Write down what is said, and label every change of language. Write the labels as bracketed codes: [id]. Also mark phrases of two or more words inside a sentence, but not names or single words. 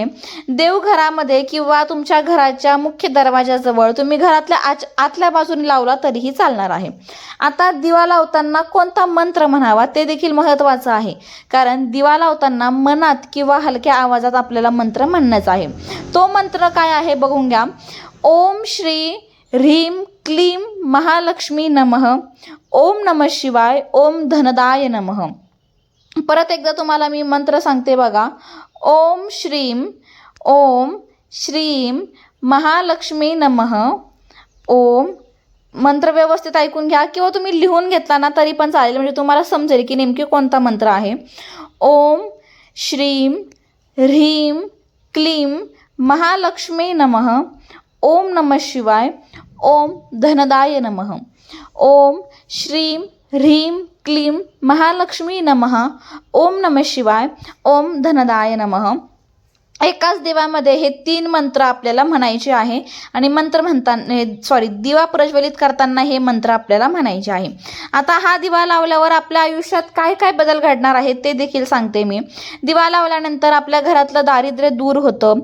[mr] देवघरामध्ये किंवा तुमच्या घराच्या मुख्य दरवाजाजवळ, तुम्ही घरातल्या आतल्या बाजूने लावला तरीही चालणार आहे. आता दिवा लावताना कोणता मंत्र म्हणावा ते देखील महत्त्वाचं आहे, कारण दिवा लावताना मनात किंवा हलक्या आवाजात आपल्याला मंत्र म्हणणंच आहे. तो मंत्र काय आहे बघून घ्या. [sa] ओम श्री ह्रीं क्लीं महालक्ष्मी नमः. ओम नमः शिवाय. ओम धनदाय नमः. परत एकदा तुम्हाला मी मंत्र सांगते बघा. ओम श्रीं महालक्ष्मी नमः. ओम, [mr] मंत्र व्यवस्थित ऐकून घ्या किंवा तुम्ही लिहून घेतला ना तरी पण चालेल, म्हणजे तुम्हाला समजेल की नेमकी कोणता मंत्र आहे. [sa] ओम श्रीं ह्रीं क्लीं महालक्ष्मी नमः. ओम नमः शिवाय. ओम धनदाय नमः. ओम श्रीं ह्रीं क्लीं महालक्ष्मी नमः. ओम नमः शिवाय. ओम धनदाय नमः. [mr] एकाच दिव्यामध्ये हे 3 मंत्र आपल्याला म्हणायचे आहे आणि मंत्र म्हणताना दिवा प्रज्वलित करताना हे मंत्र आपल्याला म्हणायचे आहे. आता हा दिवा लावल्यावर आपल्या आयुष्यात काय काय बदल घडणार आहेत ते देखील सांगते मी. दिवा लावल्यानंतर आपल्या घरातलं दारिद्र्य दूर होतं.